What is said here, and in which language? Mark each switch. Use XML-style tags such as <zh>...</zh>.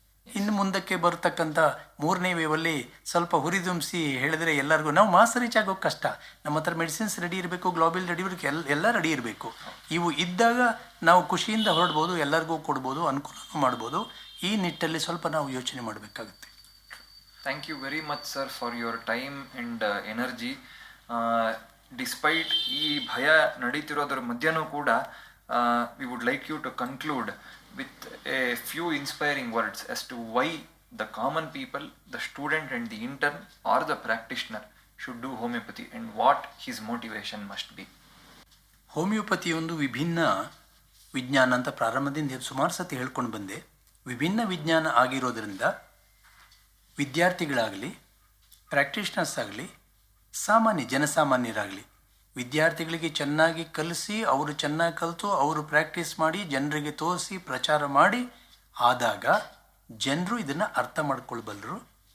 <kn>ಇನ್ನು ಮುಂದಕ್ಕೆ ಬರ್ತಕ್ಕಂಥ ಮೂರನೇ ವೇವಲ್ಲಿ ಸ್ವಲ್ಪ ಹುರಿದುಂಬಿಸಿ ಹೇಳಿದ್ರೆ ಎಲ್ಲರಿಗೂ, ನಾವು ಮಾಸ್ ರೀಚ್ ಆಗೋಕ್ಕೆ ಕಷ್ಟ, ನಮ್ಮ ಹತ್ರ ಮೆಡಿಸಿನ್ಸ್ ರೆಡಿ ಇರಬೇಕು, ಗ್ಲೋಬಲ್ ರೆಡಿ ಇರಬೇಕು, ಎಲ್ಲ ರೆಡಿ ಇರಬೇಕು. ಇವು ಇದ್ದಾಗ ನಾವು ಖುಷಿಯಿಂದ ಹೊರಡ್ಬೋದು, ಎಲ್ಲರಿಗೂ ಕೊಡ್ಬೋದು, ಅನುಕೂಲನೂ ಮಾಡ್ಬೋದು. ಈ ನಿಟ್ಟಲ್ಲಿ ಸ್ವಲ್ಪ ನಾವು ಯೋಚನೆ ಮಾಡಬೇಕಾಗುತ್ತೆ.</kn> <en>Thank you very much sir for your time and energy. Despite</en> <kn>ಈ ಭಯ ನಡೀತಿರೋದ್ರ ಮಧ್ಯನೂ ಕೂಡ</kn> <en>we would like you to conclude with a few inspiring words as to why the common people, the student and the intern or the practitioner should do homeopathy and what his motivation must be.</en> <kn>Homeopathy ಒಂದು ವಿಭಿನ್ನ ವಿಜ್ಞಾನ ಅಂತ ಪ್ರಾರಂಭದಿಂದ ಸುಮಾರು ಸತಿ ಹೇಳ್ಕೊಂಡು ಬಂದೆ. ವಿಭಿನ್ನ ವಿಜ್ಞಾನ ಆಗಿರೋದ್ರಿಂದ ವಿದ್ಯಾರ್ಥಿಗಳಾಗಲಿ, ಪ್ರಾಕ್ಟೀಷನರ್ಸ್ ಆಗಲಿ, ಜನಸಾಮಾನ್ಯರಾಗಲಿ, ವಿದ್ಯಾರ್ಥಿಗಳಿಗೆ ಚೆನ್ನಾಗಿ ಕಲಿಸಿ, ಅವರು ಚೆನ್ನಾಗಿ ಕಲಿತು ಅವರು ಪ್ರಾಕ್ಟೀಸ್ ಮಾಡಿ ಜನರಿಗೆ ತೋರಿಸಿ ಪ್ರಚಾರ ಮಾಡಿ ಆದಾಗ ಜನರು ಇದನ್ನು ಅರ್ಥ ಮಾಡ್ಕೊಳ್ಬಲ್ಲರು.</kn>